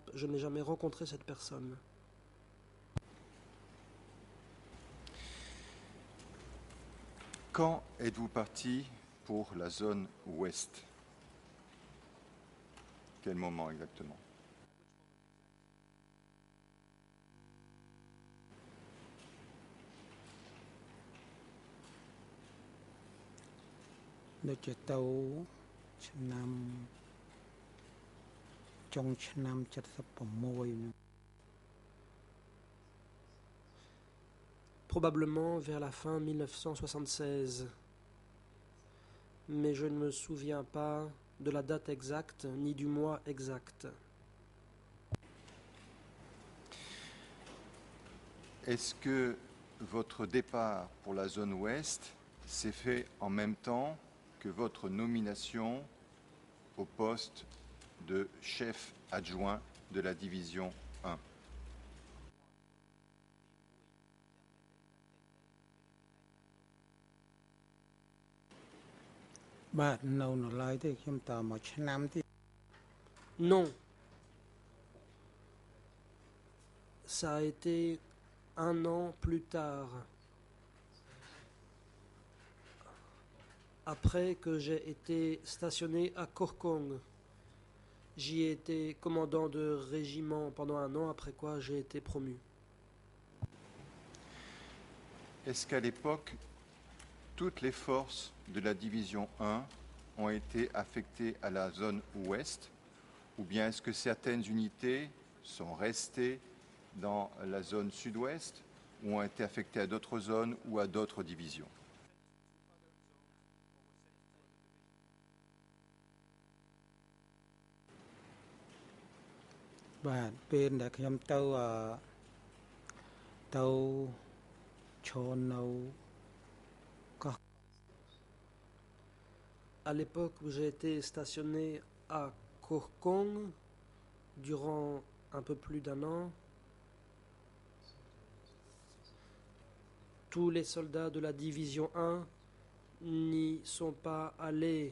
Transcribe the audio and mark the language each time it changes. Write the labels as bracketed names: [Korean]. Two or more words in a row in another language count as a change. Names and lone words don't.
[French] Je n'ai jamais rencontré cette personne. Quand êtes-vous parti pour la zone ouest? Quel moment exactement? [Khmer] Nóជាទៅឆ្នាំចុងឆ្នាំ76ហ្នឹង [French] Probablement vers la fin 1976. Mais je ne me souviens pas de la date exacte ni du mois exact. Est-ce que votre départ pour la zone ouest s'est fait en même temps que votre nomination au poste de chef adjoint de la division 1? [Khmer] បាទនៅនៅឡើយទេខ្ញុំតើមួយឆ្នាំទៀត [French] Non. Ça a été un an plus tard. Après que j'ai été stationné à Korkong. J'y ai été commandant de régiment pendant un an, après quoi j'ai été promu. Est-ce qu'à l'époque, toutes les forces de la division 1 ont été affectées à la zone ouest, ou bien est-ce que certaines unités sont restées dans la zone sud-ouest ou ont été affectées à d'autres zones ou à d'autres divisions? [Khmer] បាទពេលដែលខ្ញុំទៅឈរនៅ [French] À l'époque où j'ai été stationné à Korkong, durant un peu plus d'un an, tous les soldats de la division 1 n'y sont pas allés.